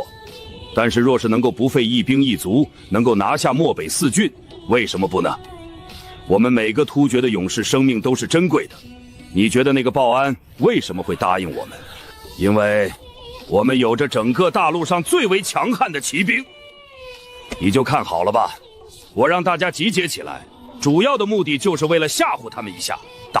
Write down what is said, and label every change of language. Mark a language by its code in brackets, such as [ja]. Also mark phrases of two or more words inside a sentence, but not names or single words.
[zh] 但是若是能夠不費一兵一卒，能夠拿下漠北四郡，為什麼不呢？我們每個突厥的勇士生命都是珍貴的，你覺得那個鮑安為什麼會答應我們？因為我們有着整個大陸上最為強悍的騎兵。你就看好了吧，我讓大家集結起來，主要的目的就是為了嚇唬他們一下。